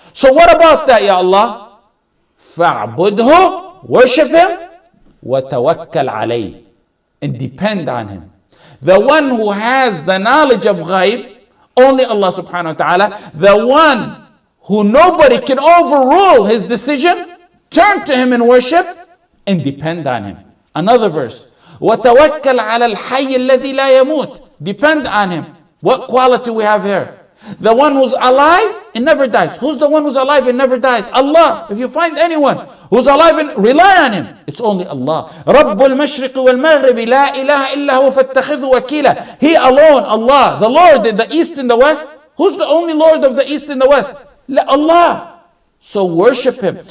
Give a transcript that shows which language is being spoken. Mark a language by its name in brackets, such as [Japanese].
[English] So what about that, Ya Allah? [Arabic] فَاعْبُدْهُ, [English] worship him, [Arabic] وَتَوَكَّلْ عَلَيْهِ, [English] and depend on him. The one who has the knowledge of ghaib, only Allah subhanahu wa ta'ala. The one who nobody can overrule his decision, turn to him in worship and depend on him. Another verse, [Arabic] وَتَوَكَّلْ عَلَى الْحَيِّ الَّذِي لَا يَمُوتُ. [English] Depend on him. What quality we have here? The one who's alive and never dies. Who's the one who's alive and never dies? Allah. If you find anyone who's alive and rely on him, it's only Allah. [Arabic] رَبُّ الْمَشْرِقِ وَالْمَغْرِبِ لَا إِلَهَ إِلَّا هُوَ فَاتَّخِذْهُ وَكِيلًا. [English] He alone, Allah, the Lord in the east and the west. Who's the only Lord of the east and the west? Allah. So worship him.